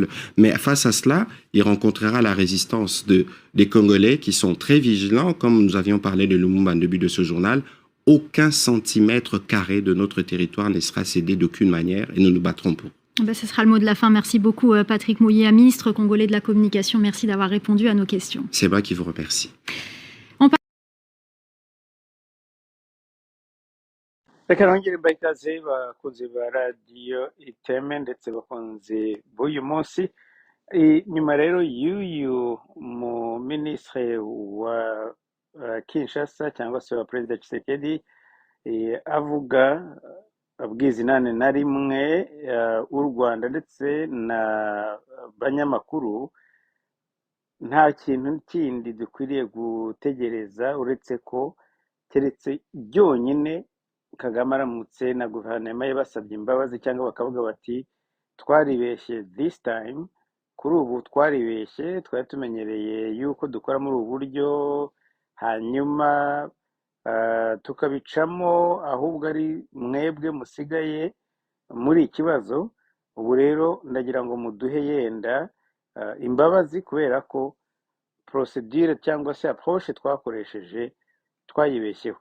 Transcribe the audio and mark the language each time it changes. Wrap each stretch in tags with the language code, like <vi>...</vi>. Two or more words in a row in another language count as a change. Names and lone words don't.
<fr>Mais face à cela, il rencontrera la résistance des Congolais qui sont très vigilants, comme nous avions parlé de Lumumba en début de ce journal. Aucun centimètre carré de notre territoire ne sera cédé d'aucune manière et nous nous battrons pour. Ben, ce sera le mot de la fin. Merci beaucoup Patrick Mouillé, ministre congolais de la communication. Merci d'avoir répondu à nos questions. C'est moi qui vous remercie.</fr> <rw>reka nongere ikaze bakunze ba radiyo iteme ndetse bakunze b'uyu munsi. Nyuma rero y'uyu mu minisitiri wa Kinshasa cyangwa se wa perezida Tshisekedi avuga abwiza inani na rimwe u Rwanda ndetse na banyamakuru, nta kintu kindi dukwiriye gutegereza uretse ko keretse byonyine Kagame aramutse na guverinoma ye basabye imbabazi cyangwa bakavuga bati twaribeshye</rw> <en>this time,</en> <rw>kuri ubu twaribeshye, twari tumenyereye yuko dukora muri ubu buryo hanyuma tukabicamo, ahubwo ari mwebwe musigaye muri ikibazo. Ubu rero ndagira ngo muduhe yenda imbabazi kubera ko procedure cyangwa se approche twakoresheje twayibeshyeho.</rw>